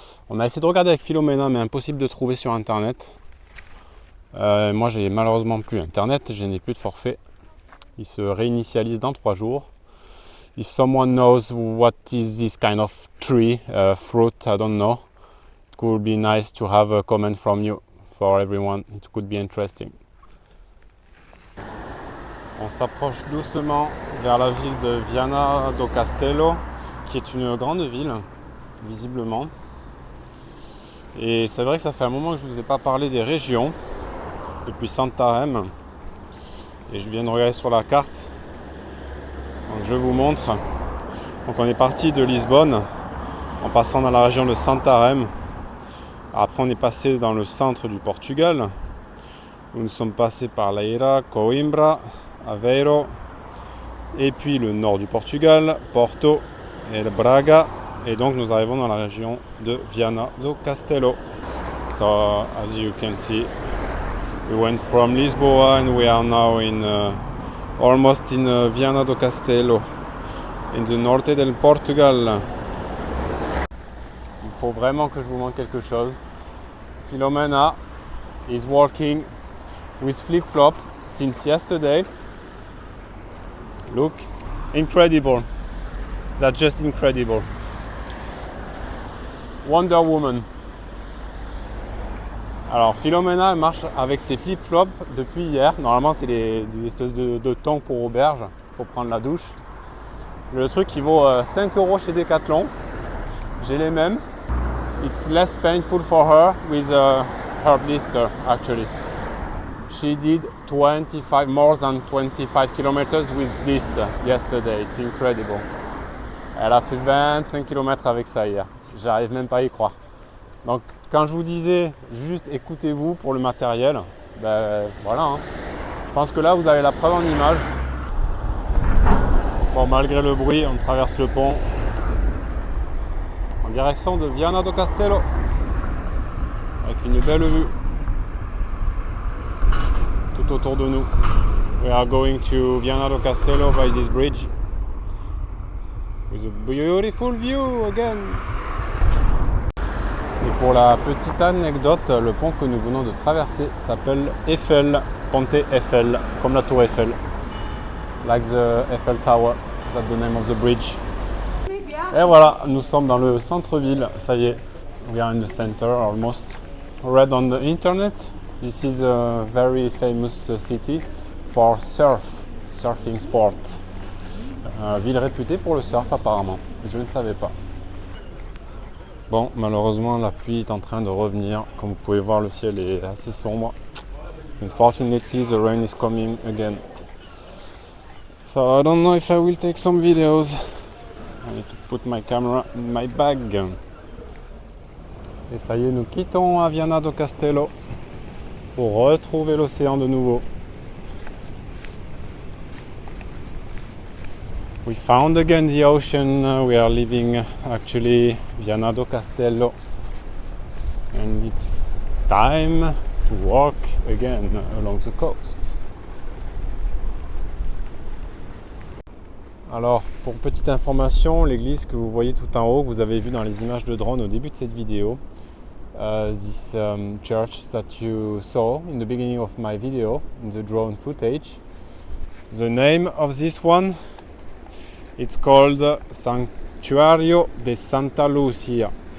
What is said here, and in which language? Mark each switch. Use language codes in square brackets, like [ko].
[fr] On a essayé de regarder avec Philomena mais impossible de trouver sur internet. Moi j'ai malheureusement plus internet, je n'ai plus de forfait. Il se réinitialise dans 3 jours. [en] If someone knows what is this kind of tree, fruit, I don't know. It could be nice to have a comment from you for everyone. It could be interesting. [fr] On s'approche doucement vers la ville de Viana do Castelo, qui est une grande ville, visiblement. Et c'est vrai que ça fait un moment que je ne vous ai pas parlé des régions, depuis Santarém. Et je viens de regarder sur la carte, donc je vous montre. Donc on est parti de Lisbonne, en passant dans la région de Santarém. Après on est passé dans le centre du Portugal, où nous sommes passés par Leiria, Coimbra, Aveiro, et puis le nord du Portugal, Porto et Braga, et donc nous arrivons dans la région de Viana do Castelo. [en] So as you can see, we went from Lisboa and we are now in almost in Viana do Castelo, in the [es] norte del Portugal. [fr] Il faut vraiment que je vous montre quelque chose. [en] Philomena is walking with flip-flop since yesterday. Look, incredible. That's just incredible. Wonder Woman. [fr] Alors Philomena marche avec ses flip-flops depuis hier. Normalement c'est des espèces de tongs pour auberge, pour prendre la douche. Le truc il vaut 5 € chez Decathlon. J'ai les mêmes. [en] It's less painful for her with her blister actually. She did more than 25 kilometers with this yesterday. It's incredible. [fr] Elle a fait 25 km avec ça hier. J'arrive même pas à y croire. Donc quand je vous disais juste écoutez-vous pour le matériel, ben voilà. Hein. Je pense que là vous avez la preuve en image. Bon, malgré le bruit, on traverse le pont en direction de Viana do Castelo avec une belle vue tout autour de nous. [en] We are going to Viana do Castelo by this bridge with a beautiful view again. [fr] Et pour la petite anecdote, le pont que nous venons de traverser s'appelle Eiffel, Ponte Eiffel, comme la tour Eiffel. [en] Like the Eiffel Tower, that's the name of the bridge. [fr] Et voilà, nous sommes dans le centre-ville, ça y est, [en] we are in the center almost. Read on the internet, this is a very famous city for surfing sport. [fr] Ville réputée pour le surf apparemment, je ne savais pas. Bon, malheureusement la pluie est en train de revenir, comme vous pouvez voir le ciel est assez sombre. [en] Unfortunately the rain is coming again. So I don't know if I will take some videos. I need to put my camera in my bag. [fr] Et ça y est, nous quittons à Viana do Castelo pour retrouver l'océan de nouveau. [en] We found again the ocean. We are leaving actually Viana do Castelo. And it's time to walk again along the coast. [fr] Alors, pour petite information, l'église que vous voyez tout en haut, que vous avez vu dans les images de drone au début de cette vidéo, [en] this church that you saw in the beginning of my video, in the drone footage, the name of this one, it's called Sanctuario de Santa Lucia.